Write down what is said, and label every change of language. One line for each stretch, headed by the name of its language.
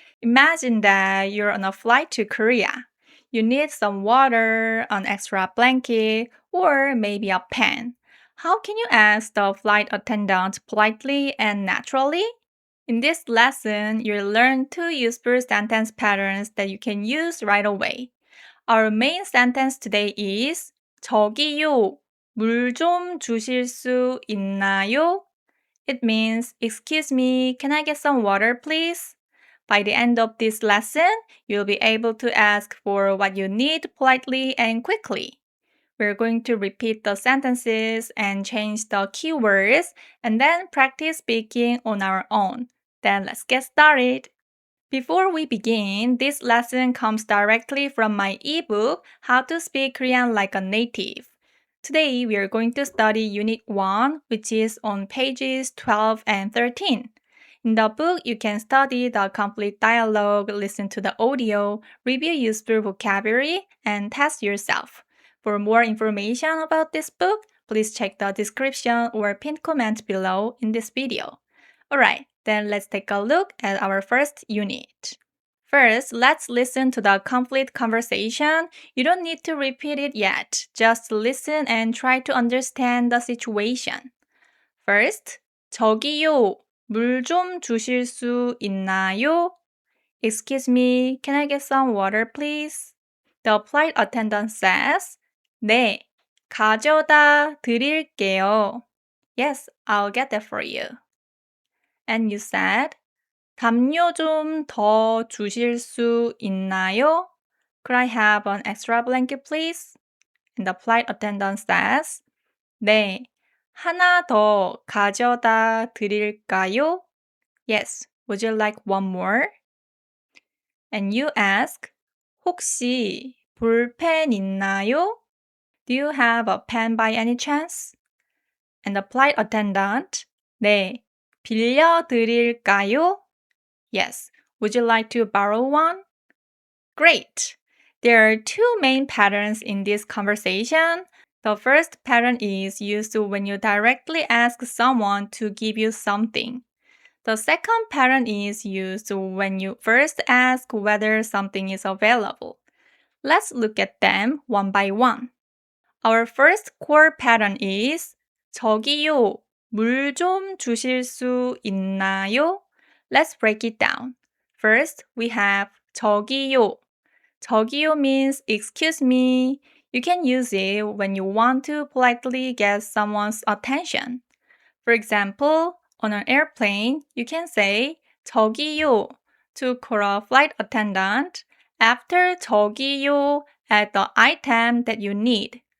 English: Imagine that you're on a flight to Korea. You need some water, an extra blanket, or maybe a pen. How can you ask the flight attendant politely and naturally? In this lesson, you'll learn two useful sentence patterns that you can use right away. Our main sentence today is
Korean: 저기요, 물 좀 주실 수 있나요?
English: It means, excuse me, can I get some water please? By the end of this lesson, you'll be able to ask for what you need politely and quickly. We're going to repeat the sentences and change the keywords and then practice speaking on our own. Then let's get started. Before we begin, this lesson comes directly from my ebook, How to Speak Korean Like a Native. Today, we are going to study Unit 1, which is on pages 12 and 13. In the book, you can study the complete dialogue, listen to the audio, review useful vocabulary, and test yourself. For more information about this book, please check the description or pinned comment below in this video. Alright, then let's take a look at our first unit. First, let's listen to the complete conversation. You don't need to repeat it yet. Just listen and try to understand the situation. First,
Korean: 저기요, 물 좀 주실 수 있나요?
English: Excuse me, can I get some water please? The flight attendant says,
Korean: 네, 가져다 드릴게요.
English: Yes, I'll get that for you. And you said,
Korean: 담요 좀 더 주실 수 있나요?
English: Could I have an extra blanket, please? And the flight attendant says,
Korean: 네, 하나 더 가져다 드릴까요?
English: Yes, would you like one more? And you ask,
Korean: 혹시 볼펜 있나요?
English: Do you have a pen by any chance? And the flight attendant,
Korean: 네, 빌려드릴까요?
English: Yes. Would you like to borrow one? Great. There are two main patterns in this conversation. The first pattern is used when you directly ask someone to give you something. The second pattern is used when you first ask whether something is available. Let's look at them one by one. Our first core pattern is
Korean: 저기요, 물 좀 주실 수 있나요?
English: Let's break it down. First, we have
Korean: 저기요. 저기요
English: means excuse me. You can use it when you want to politely get someone's attention. For example, on an airplane, you can say
Korean: 저기요
English: to call a flight attendant after 저기요 at the item that you need.